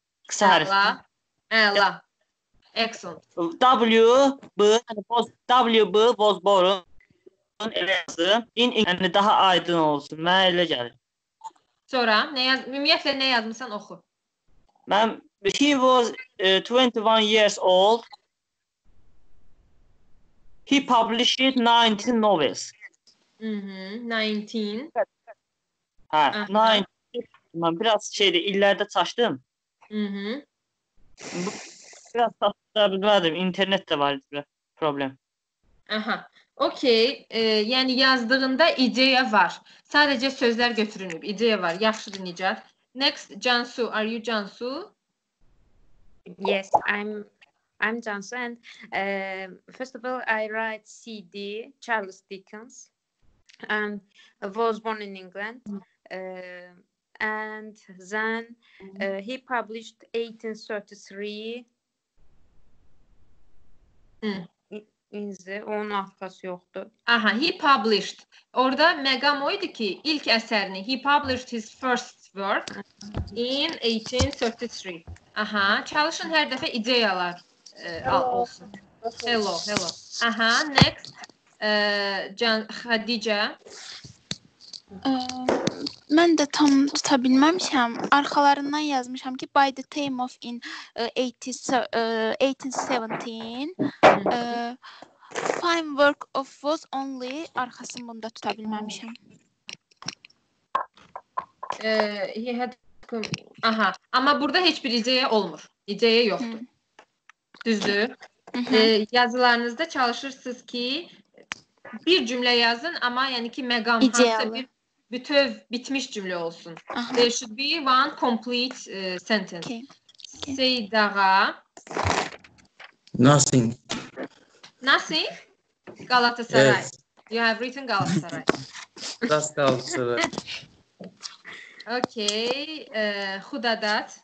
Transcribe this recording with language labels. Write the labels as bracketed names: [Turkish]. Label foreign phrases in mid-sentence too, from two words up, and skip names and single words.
[Azerbaijani] Qısa hərf. Əla. Excellent. W.B. Bosborun elə yazdım. Yəni daha aydın olsun. Mənə elə gəlir. Sonra, ümumiyyətlə nə yazmışsan, oxu. Mən, [English] he was 21 years old. He published 19 novels. 19. [Azerbaijani] Hə, 19. Mən biraz illərdə çaşdım. Biraz çaşdıra bilmədim. İnternetdə var bir problem. Aha. Okey. Yəni yazdığında ideya var. Sadəcə sözlər götürünüb. İdeya var. Yaxşıdır Nicat. [English] Next, Cansu. Are you Cansu? Yes, I'm Cansu, and first of all, I write CD, Charles Dickens, and was born in England, and then he published 1833 [Azerbaijani] onun arxası yoxdur. Aha, [English] he published. [Azerbaijani] Orada məqam o idi ki, ilk əsərini, [English] he published his first work in 1833. [Azerbaijani] Aha, çalışın hər dəfə ideyalar olsun. [English] Hello. Aha, next. [Azerbaijani] Xədicə. Mən də tam tuta bilməmişəm. Arxalarından yazmışam ki, [English] by the time of in 1817 fine work of was only [Azerbaijani] arxasını bunda tuta bilməmişəm. [English] He had [Azerbaijani] aha, amma burada heç bir ideya olmur. İdeya yoxdur. Düzdür? Yazılarınızda çalışırsınız ki bir cümlə yazın, amma yəni ki məqam hansısa bir bütöv bitmiş cümlə olsun. [English] There should be one complete sentence. Seydağa. Nothing. Nothing? Galatasaray. Yes. You have written Galatasaray. That's Galatasaray. Okay. Xudadat.